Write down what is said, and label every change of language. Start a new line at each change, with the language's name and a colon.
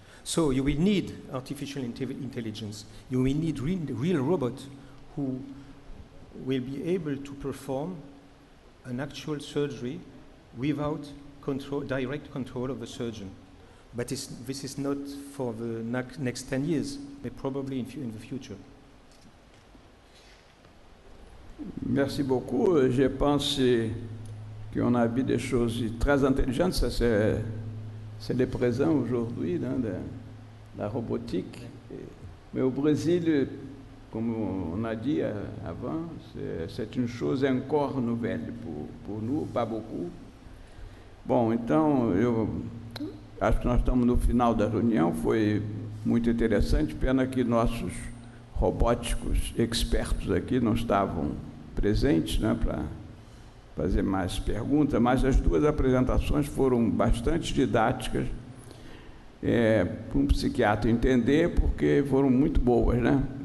English: So you will need artificial intelligence. You will need real robots who will be able to perform an actual surgery without direct control of the surgeon. But this is not for the next 10 years, but probably in the future.
French: Merci beaucoup. Je pense qu'on a vu des choses très intelligentes. Ça, c'est le présent aujourd'hui de la robotique. Mais au Brésil, comme on a dit avant, c'est une chose encore nouvelle pour nous, pas beaucoup.
Portuguese: Bom, então, eu acho que nós estamos no final da reunião. Foi muito interessante. Pena que nossos robóticos expertos aqui não estavam presentes, né, para fazer mais perguntas, mas as duas apresentações foram bastante didáticas, para um psiquiatra entender, porque foram muito boas, né?